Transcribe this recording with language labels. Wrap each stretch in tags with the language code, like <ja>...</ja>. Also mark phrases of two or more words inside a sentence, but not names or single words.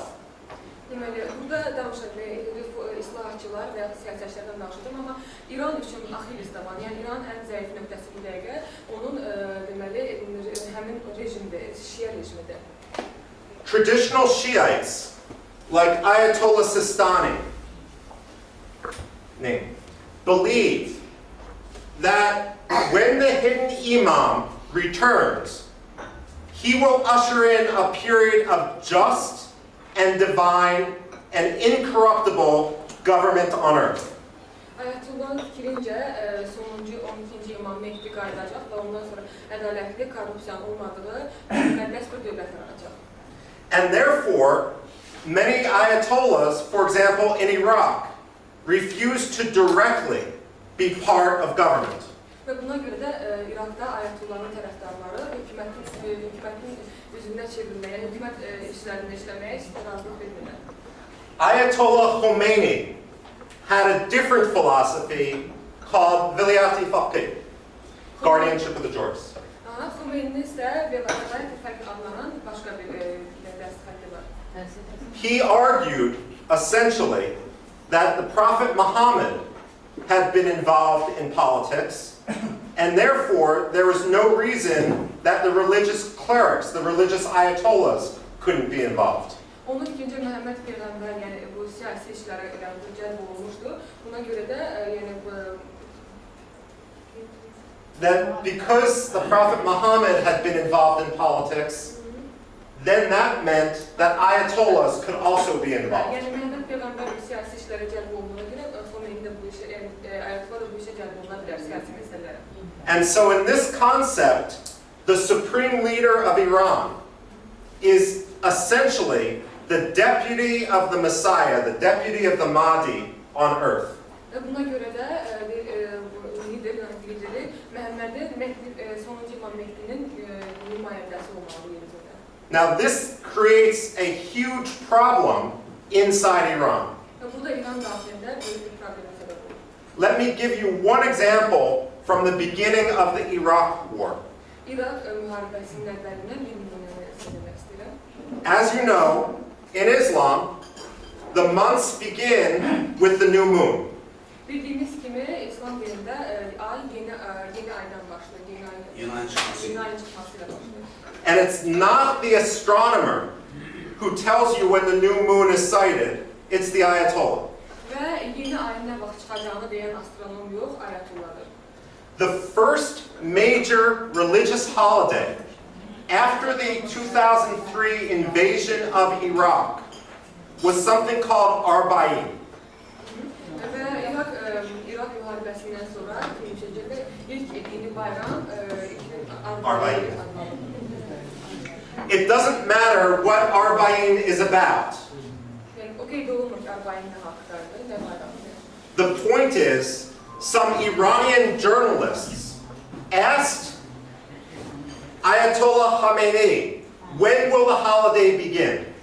<az>Deməli, burada danışacağım, islahatçılar və siyasətçilərdən danışacağım, amma İran üçün Achilles dabanı, yəni İranın ən zəif nöqtəsi bu dəqiqə onun deməli həmin rejimdir, Şia rejimidir.</az> <en>Traditional Shiites, like Ayatollah Sistani, believe that when the hidden imam returns, he will usher in a period of just and divine and incorruptible government on earth.</en> <az>Ayatullahın fikrincə sonuncu 12-ci imam Mehdi qayıdacaq və ondan sonra ədalətli, korrupsiyanın olmadığı müqəddəs bir dövlət yaranacaq.</az> <en>And therefore, many ayatollahs, for example in Iraq, refuse to directly be part of government.</en> <az>Və buna görə də İraqda Ayatullahın tərəfdarları hökumətin üzünə çevrilməyə, hökumət işlərində işləməyə razılıq vermirlər.</az> <en>Ayatollah Khomeini had a different philosophy called Vilayat-i Faqih, guardianship of the Jurs.</en> <az>Khomeini isə Vilayat-i Faqih adlanan başqa bir fəlsəfə var.</az> <en>He argued, essentially, that the Prophet Muhammad had been involved in politics, and therefore there was no reason that the religious clerics, the religious ayatollahs, couldn't be involved.</en> <az>Onun fikrincə Məhəmməd Peyğəmbər, yəni bu siyasi işlərə cəlb olunmuşdu. Buna görə də yəni</az> <en>that because the Prophet Muhammad had been involved in politics, then that meant that ayatollahs could also be involved.</en> <az>Yəni Məhəmməd Peyğəmbər siyasi işlərə cəlb olunduğuna görə Khomeini də bu işə, ayatollah da bu işə cəlb oluna bilər siyasi məsələlərə.</az> <en>And so in this concept, the supreme leader of Iran is essentially the deputy of the Messiah, the deputy of the Mahdi on earth.</en> <az>Buna görə də lideri Məhəmmədin sonuncu imam Mehdinin nümayəndəsi olmalı yerimizdə.</az> <en>Now this creates a huge problem inside Iran.</en> <az>Bu da İran daxilində böyük bir problemə səbəb olur.</az> <en>Let me give you one example from the beginning of the Iraq War.</en> <az>İraq müharibəsinin əvvəlindən bir nümunə söyləmək istəyirəm.</az> <en>As you know, in Islam, the months begin with the new moon.</en> <az>Bildiyimiz kimi İslam dinində ay yeni aydan başlayır, yeni ayın çıxmasıyla başlayır.</az> <en>And it's not the astronomer who tells you when the new moon is sighted, it's the Ayatollah.</en> <az>Və yeni ayın nə vaxt çıxacağını deyən astronom yox, Ayatollahdır.</az> <en>The first major religious holiday after the 2003 invasion of Iraq was something called Arbaeen.</en> <az>Və İraq müharibəsindən sonra 2003-cü ildə ilk dini bayram Arbaeen.</az> <en>It doesn't matter what Arbaeen is about. The point is, some Iranian journalists asked Ayatollah Khamenei, when will the holiday begin?</en>